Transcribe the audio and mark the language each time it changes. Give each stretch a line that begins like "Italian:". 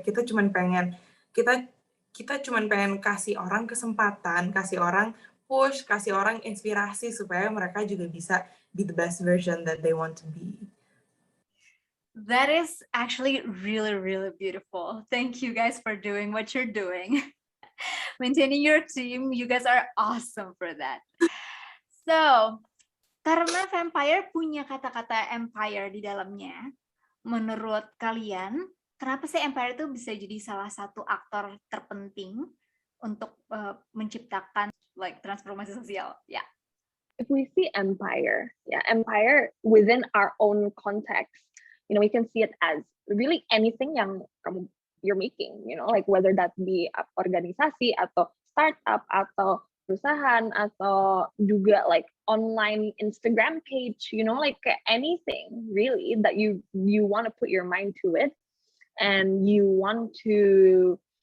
Indonesian: Kita cuman pengen kasih orang kesempatan, kasih orang push, kasih orang inspirasi supaya mereka juga bisa be the best version that they want to be.
English: That is actually really, really beautiful. Thank you guys for doing what you're doing. Maintaining your team, you guys are awesome for that.
Indonesian: So, karena Vampire punya kata-kata empire di dalamnya, menurut kalian, kenapa sih empire itu bisa jadi salah satu aktor terpenting untuk menciptakan like transformasi sosial? Ya. Yeah.
English: If we see empire within our own context, we can see it as really anything yang you're making, like whether that be organisasi atau startup atau perusahaan atau juga like online Instagram page, like anything really that you want to put your mind to it and you want to